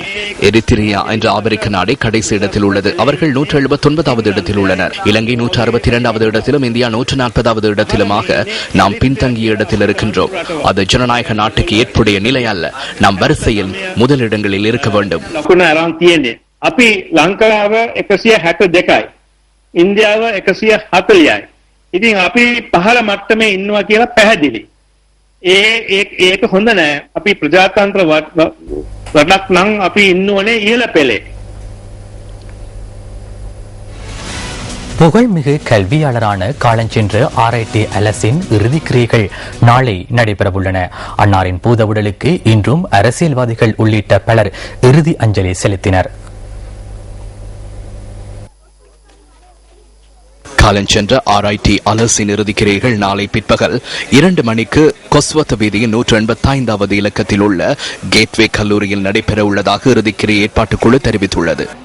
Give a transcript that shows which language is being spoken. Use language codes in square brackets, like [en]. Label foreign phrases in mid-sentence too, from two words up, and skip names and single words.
[ta] எரித்திரியா என்ற ஆப்பிரிக்க நாடே கடைசி இடத்தில் உள்ளது. அவர்கள் 179வது இடத்தில் உள்ளனர். இலங்கை 162வது இடத்திலும் இந்தியா 140வது இடத்திலுமாக நாம் பின்தங்கிய இடத்தில் இருக்கின்றோம். அது ஜனநாயக நாட்டுக்கு ஏற்புடைய நிலை அல்ல. நாம் வரிசையில் முதலிடங்களில் இருக்க வேண்டும். [si] අපි ලංකාව 162යි ඉන්දියාව 140යි. ඉතින් අපි පහළ මට්ටමේ ඉන්නවා කියලා පැහැදිලි. ඒක හොඳ නෑ. අපි ප්‍රජාතන්ත්‍ර වඩක් නම් අපි ඉන්න ඕනේ ඉහළ පෙළේ. [ta] புகழ்மிகு கல்வியாளரான காலஞ்சென்ற RIT அலசின் இறுதிக்கிரியைகள் நாளை நடைபெறவுள்ளன. அன்னாரின் பூதவுடலுக்கு இன்றும் அரசியல்வாதிகள் உள்ளிட்ட பலர் இறுதி அஞ்சலி செலுத்தினர். காலஞ்சென்ற RIT அலசின் இறுதிக்கிரியைகள் நாளை பிற்பகல் 2 மணிக்கு கொஸ்வத்த வீதியின் 185வது இலக்கத்தில் உள்ள கேட்வே கல்லூரியில் நடைபெற உள்ளதாக இறுதிக்கிரியை ஏற்பாட்டுக்குழு தெரிவித்துள்ளது.